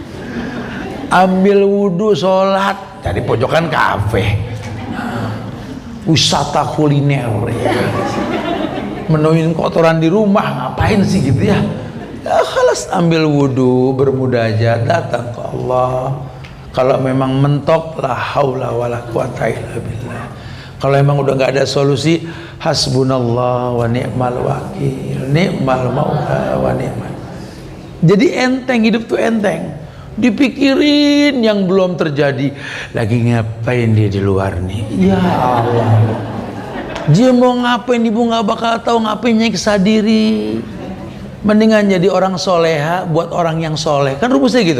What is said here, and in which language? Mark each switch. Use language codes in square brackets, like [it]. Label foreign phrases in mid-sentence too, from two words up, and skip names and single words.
[id] Ambil wudhu, sholat, cari pojokan kafe. wisata kuliner ya. Menuin kotoran di rumah ngapain sih gitu ya? Ya khalas, ambil wudhu, bermunajat, datang ke Allah. Kalau memang mentok, [ar] لا حول ولا قوة إلا بالله. [id] Kalau memang udah nggak ada solusi, [ar] حسبنا الله ونعم الوكيل نعم المولى ونعم. [id] Jadi enteng, hidup tuh enteng. Dipikirin yang belum terjadi, lagi ngapain dia di luar nih? [ar] يا الله, [id] dia mau ngapain ibu nggak bakal tahu, ngapain nyiksa diri. Mendingan jadi orang soleha buat orang yang soleh, kan rumusnya gitu.